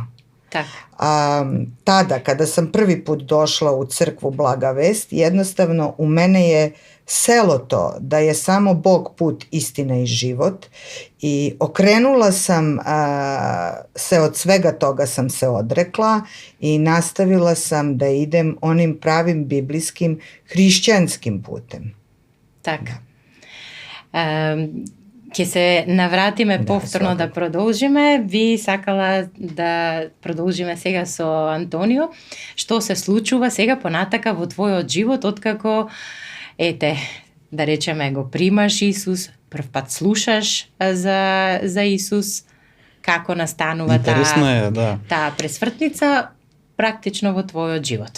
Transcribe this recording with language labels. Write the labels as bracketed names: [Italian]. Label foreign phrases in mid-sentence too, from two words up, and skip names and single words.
[Serbian] Tada, kada sam prvi put došla u crkvu Blaga vest, jednostavno u mene je selo to da je samo Bog put, istina i život, i okrenula sam se od svega toga, sam se odrekla i nastavila sam da idem onim pravim biblijskim hrišćanskim putem. [Macedonian] Така. Ќе се навратиме повторно да продолжиме. Ви сакала да продолжиме сега со Антонио. Што се случува сега понатака во твојот живот, откако, да речеме, го примаш Исус, прв пат слушаш за Исус, како настанува таа пресвртница практично во твојот живот?